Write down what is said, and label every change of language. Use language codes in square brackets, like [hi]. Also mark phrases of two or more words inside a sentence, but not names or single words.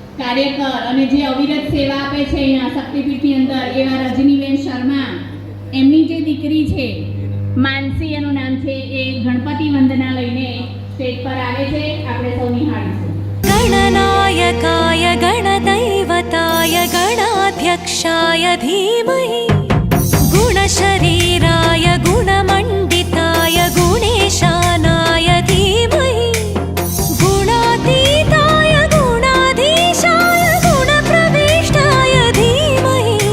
[gu] કાર્યકર અને જે અવિરત સેવા આપે છે અહીંયા શક્તિપીઠની અંદર એવા રજનીબેન શર્મા, એમની જે દીકરી છે માનસી એનું નામ છે, એ ગણપતિ વંદના લઈને સ્ટેજ પર આવે છે. આપણે સૌ નિહાળીશું. [sa] गणनायकाय गणदैवताय गणाध्यक्षाय धीमहि गुणशरीराय गुणमण्डिताय गुणेशानाय धीमहि गुणातीताय गुणाधीशाय गुणप्रविष्टाय धीमहि